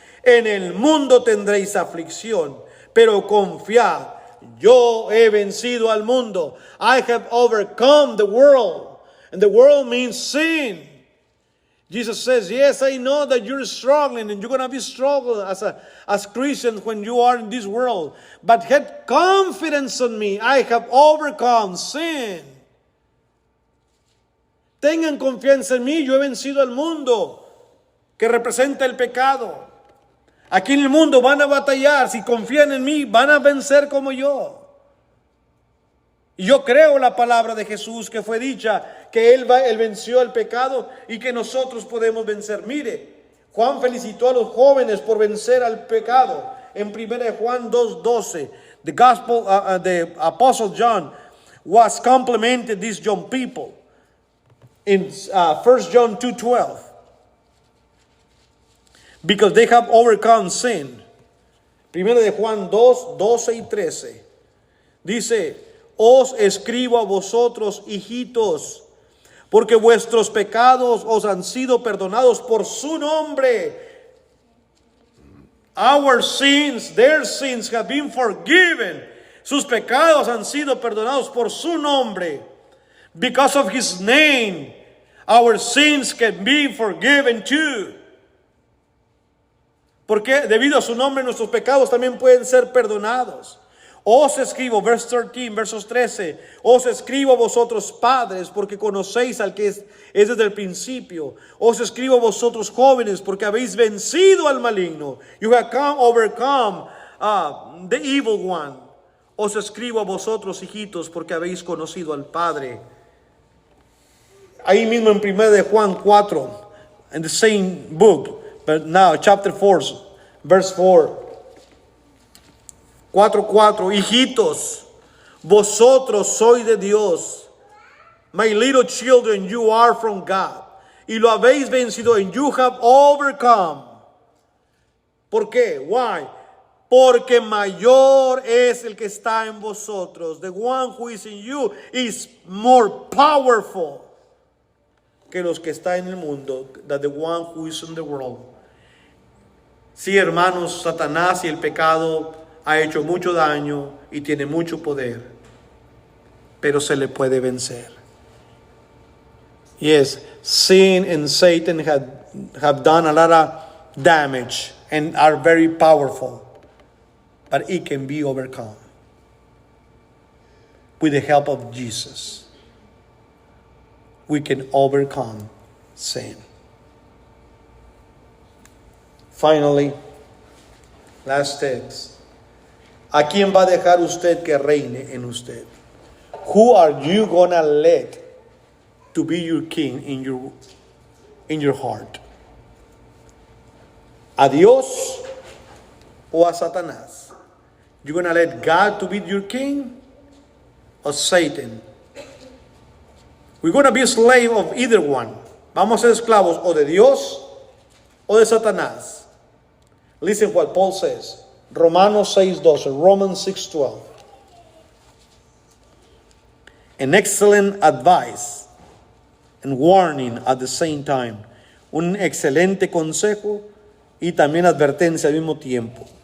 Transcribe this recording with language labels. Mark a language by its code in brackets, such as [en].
[es] En el mundo tendréis aflicción, pero confiad, yo he vencido al mundo. [en] I have overcome the world. And the world means sin. Jesus says, yes, I know that you're struggling and you're going to be struggling as Christians when you are in this world. But have confidence in me. I have overcome sin. [es] Tengan confianza en mí, yo he vencido al mundo, que representa el pecado. Aquí en el mundo van a batallar, si confían en mí, van a vencer como yo. Y yo creo la palabra de Jesús que fue dicha, que Él venció el pecado y que nosotros podemos vencer. Mire, Juan felicitó a los jóvenes por vencer al pecado. En 1 Juan 2:12, [en] the gospel, the apostle John was complimented these young people. In 1 John 2:12, because they have overcome sin. [es] Primero de Juan 2:12 y 13. Dice: os escribo a vosotros, hijitos, porque vuestros pecados os han sido perdonados por su nombre. [en] Our sins, their sins have been forgiven. [es] Sus pecados han sido perdonados por su nombre. [en] Because of his name, our sins can be forgiven too. [es] Porque debido a su nombre nuestros pecados también pueden ser perdonados. Os escribo, verse 13, versos 13. Os escribo a vosotros padres, porque conocéis al que es desde el principio. Os escribo a vosotros jóvenes, porque habéis vencido al maligno. [en] You have overcome the evil one. [es] Os escribo a vosotros, hijitos, porque habéis conocido al Padre. Ahí mismo en 1 de Juan 4, [en] in the same book, but now chapter 4, verse 4. [es] 4:4, hijitos, vosotros sois de Dios. [en] My little children, you are from God. [es] Y lo habéis vencido, [en] and you have overcome. [es] ¿Por qué? [en] Why? [es] Porque mayor es el que está en vosotros. [en] The one who is in you is more powerful [es] que los que están en el mundo, [en] than the one who is in the world. [es] Sí, hermanos, Satanás y el pecado ha hecho mucho daño y tiene mucho poder, pero se le puede vencer. [en] Yes, sin and Satan have done a lot of damage and are very powerful, but it can be overcome with the help of Jesus. We can overcome sin. Finally, last text. [es] ¿A quién va a dejar usted que reine en usted? [en] Who are you gonna let to be your king in your heart? [es] ¿A Dios o a Satanás? [en] You gonna let God to be your king or Satan? We're gonna be a slave of either one. [es] Vamos a ser esclavos o de Dios o de Satanás. [en] Listen what Paul says. Romanos 6:12. Romans 6:12. An excellent advice and warning at the same time. [es] Un excelente consejo y también advertencia al mismo tiempo.